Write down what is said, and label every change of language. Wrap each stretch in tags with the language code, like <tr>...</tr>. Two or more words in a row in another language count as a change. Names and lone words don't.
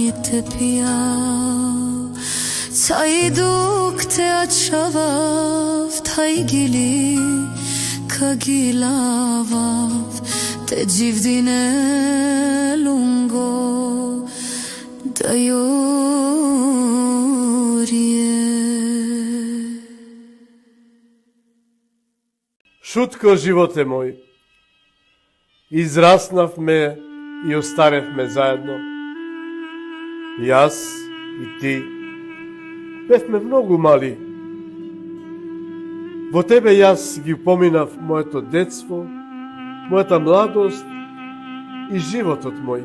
<rom>te piyav Tayduk te achavav Taygili kagilavav Te jivdine lungo Dayorije</rom> <mk>Шутко, животе мој, израснавме и остаревме заедно. Јас и ти бевме многу мали. Во тебе јас ги поминав моето детство, мојата младост и животот мој.</mk>